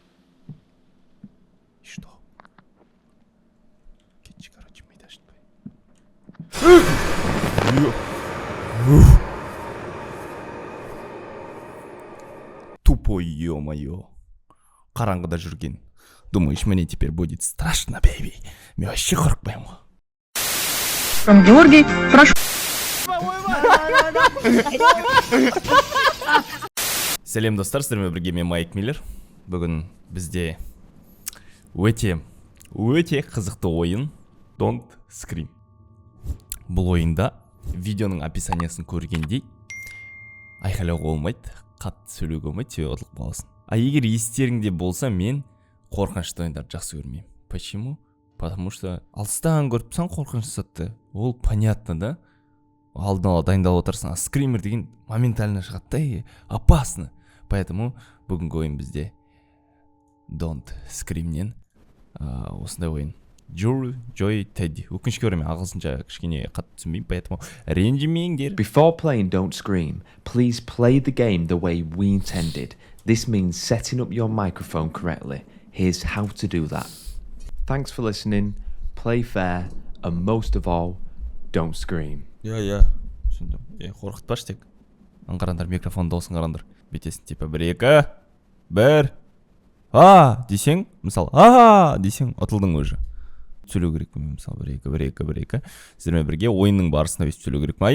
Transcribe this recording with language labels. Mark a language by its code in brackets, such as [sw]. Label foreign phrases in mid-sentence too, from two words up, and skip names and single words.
[ru] И что? [kk] Кетші, короче, миды ашытпай. [ru] Тупой, ё-моё. [kk] Қараңғыда жүрген. [ru] Думаешь, мне теперь будет страшно, бейби? [kk] Мен вообще қорықпаймын ғой. [ru] Георгий, прошу. [kk] Сәлем достар, сіздермен бірге мен Майк Миллер. Бүгін бізде өте қызықты ойын Don't Scream. Бұл ойында видеоның описаниясын көргендей айқайлауға болмайды, қатты сөйлеуге болмайды, себебі ұтылып қаласың. А егер естеріңде болса, мен қорқынышты ойындарды жақсы көрмеймін. [ru] Почему? Потому что [kk] алыстан көріп тұрсаң қорқынышты затты. Ол понятно, да? Алдын ала дайындалып отырсың. А скример деген моментально шығады, опасно. Поэтому бүгінгі ойын бізде Don't Scream'нен осындай ойын. Joy Teddy. Өкінішке орай мен ағылшынша кішкене қатты түсінбеймін, поэтому ренжімеңдер. [en] Before playing Don't Scream, please play the game the way we intended. This means setting up your microphone correctly. Here's how to do that. Thanks for listening. Play fair, and most of all, don't scream. [kk] Иә, түсіндім. Қорқытпашы тек. Қараңдар, микрофон дауысын қараңдар. Бетесін типа 1-2 1 десең, мысалы десең ұтылдың уже. Сөйлеу керек пе, мысалы 1-2 сіздермен бірге ойынның барысында өйстіп сөйлеу керек пе?